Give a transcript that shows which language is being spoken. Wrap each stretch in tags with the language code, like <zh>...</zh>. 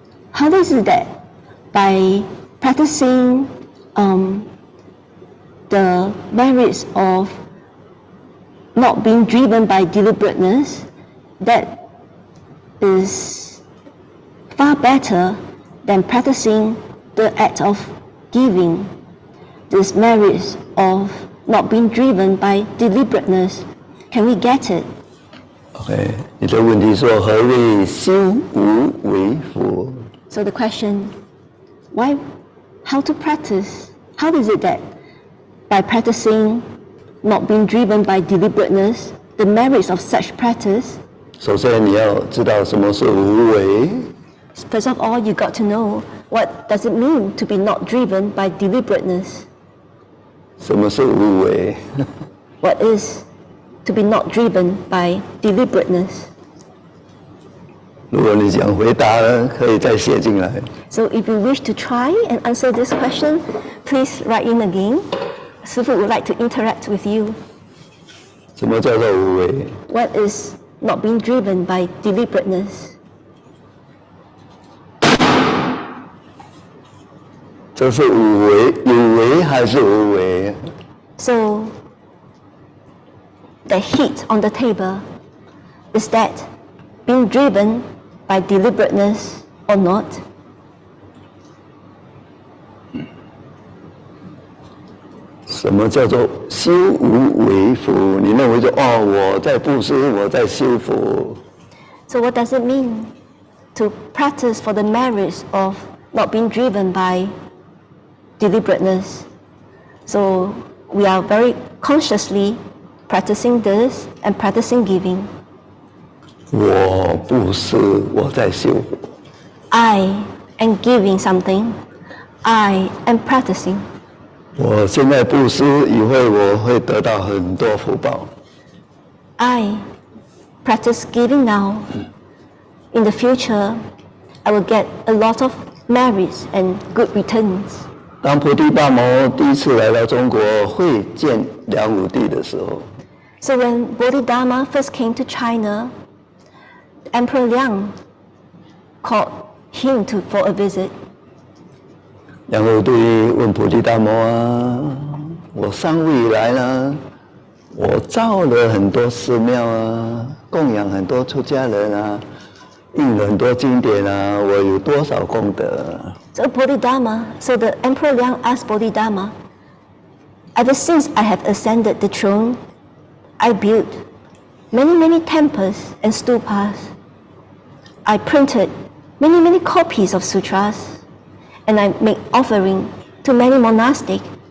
<en>How is it that by practicing the merits of not being driven by deliberateness, that is far better than practicing the act of giving? This merits of not being driven by deliberateness, can we get it?</en> <zh>OK， 你的问题说何谓修无为福？</zh> <en>So the question, how to practice? How is it that by practicing not being driven by deliberateness, the merits of such practice?</en> <zh>首先你要知道什么是无为。</zh> <en>First of all, you got to know what does it mean to be not driven by deliberateness.</en> <zh>什么是无为？</zh> <en>What is to be not driven by deliberateness?</en> <zh>如果你想回答呢，可以再写进来。</zh> <en>So if you wish to try and answer this question, please write in again. Sư phụ would like to interact with you.</en> <zh>什么叫做无为？</zh> <en>What is not being driven by deliberateness.</en> <zh>这是无为，有为还是无为？</zh> <en>So, the heat on the table, is that being driven by deliberateness or not?</en> <zh>什么叫做修无为福？你认为说我在布施，我在修福？</zh> <en>So what does it mean to practice for the merits of not being driven by deliberateness? So we are very consciously practicing this and practicing giving.</en> <zh>我布施，我在修福。</zh> <en>I am giving something. I am practicing.</en> <zh>我现在布施，以后我会得到很多福报。</zh> <en>I practice giving now. In the future, I will get a lot of merits and good returns.</en> <zh>当菩提大摩第一次来到中国会见梁武帝的时候，</zh> <en>So when Bodhidharma first came to China, Emperor Liang called him for a visit.</en> <zh>梁武帝问菩提大摩我上位以来呢，我造了很多寺庙供养很多出家人印了很多经典我有多少功德？</zh> <en>So the Emperor Liang asked Bodhidharma, ever since I have ascended the throne, I built many temples and stupas. I printed many copies of sutras, and I make offering to many monastics.</en>